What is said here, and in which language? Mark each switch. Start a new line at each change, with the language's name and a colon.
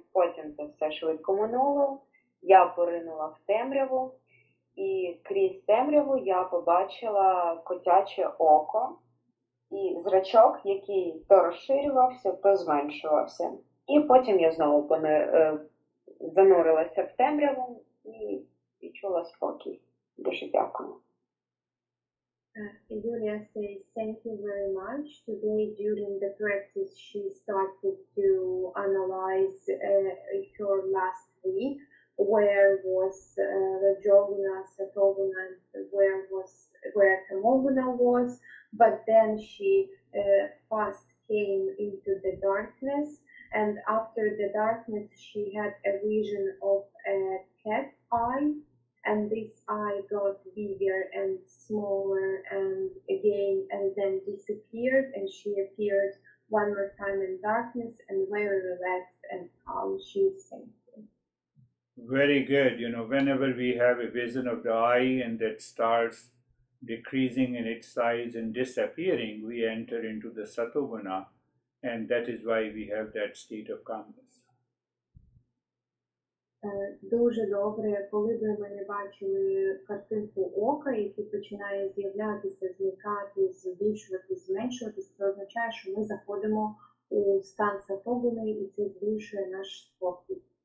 Ukrainian: Потім це все швидко минуло. Я поринула в темряву, і крізь темряву я побачила котяче око і зрачок, який то розширювався, то зменшувався. І потім я знову занурилася в темряву і відчула спокій. Дуже дякую.
English: Julia says, thank you very much. Today during the practice she started to analyze her last week. Where was Rajoguna, Satoguna, where Tamoguna was, but then she fast came into the darkness, and after the darkness she had a vision of a cat eye, and this eye got bigger and smaller and again and then disappeared, and she appeared one more time in darkness and very relaxed and calm. She is saying. Very good. Whenever we have a vision of the eye and that starts decreasing in its size and disappearing, we enter into the Satoguna, and that is why we have that state of calmness.
Ukrainian: Дуже добре, коли би ми не бачили картинку ока, який починає з'являтися, зникати, збільшуватись, зменшуватись, це означає, що ми заходимо у стан Сатогуни, і це збільшує наш спокій.